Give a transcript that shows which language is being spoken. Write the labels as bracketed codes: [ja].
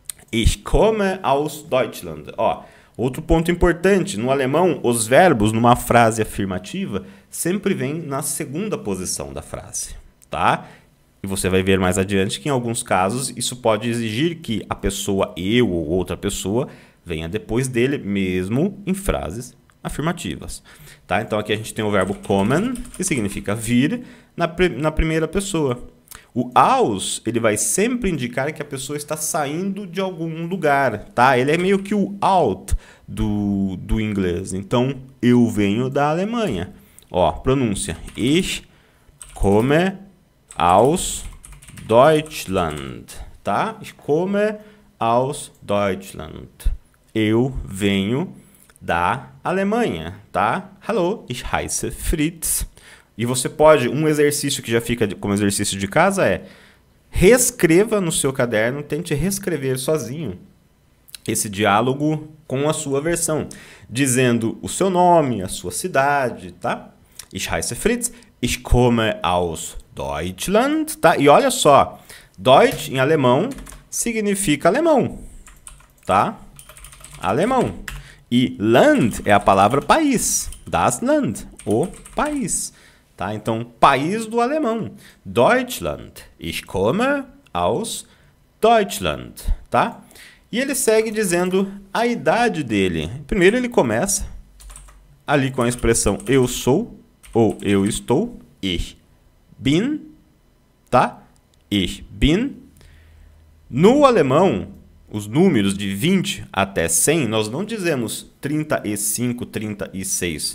[de] Ich komme aus Deutschland. [pt] Ó, outro ponto importante, no alemão, os verbos numa frase afirmativa sempre vêm na segunda posição da frase, tá? E você vai ver mais adiante que em alguns casos isso pode exigir que a pessoa eu ou outra pessoa venha depois dele, mesmo em frases afirmativas. Tá? Então aqui a gente tem o verbo kommen, que significa vir, na primeira pessoa. O aus, ele vai sempre indicar que a pessoa está saindo de algum lugar. Tá? Ele é meio que o out do inglês. Então, eu venho da Alemanha. Ó, pronúncia. [de] Ich komme aus Deutschland, tá? Ich komme aus Deutschland. [pt] Eu venho da Alemanha, tá? [de] Hallo, ich heiße Fritz. [pt] E você pode, um exercício que já fica como exercício de casa é reescreva no seu caderno, tente reescrever sozinho esse diálogo com a sua versão, dizendo o seu nome, a sua cidade, tá? [de] Ich heiße Fritz, ich komme aus Deutschland, tá? [pt] E olha só, Deutsch em alemão significa alemão, tá? Alemão. E Land é a palavra país, das Land, o país, tá? Então, país do alemão, Deutschland. Ich komme aus Deutschland, tá? E ele segue dizendo a idade dele. Primeiro ele começa ali com a expressão eu sou ou eu estou, ich bin, tá? Ich bin. No alemão, os números de 20 até 100, nós não dizemos 35, 36.